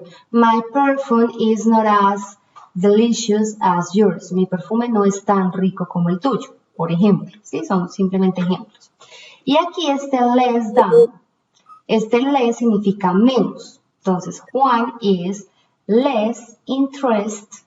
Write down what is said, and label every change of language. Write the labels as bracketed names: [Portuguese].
[English] My perfume is not as delicious as yours. [Spanish] Mi perfume no es tan rico como el tuyo, por ejemplo. ¿Sí? Son simplemente ejemplos. Y aquí este less than. Este less significa menos. [English] Entonces, Juan is less interested.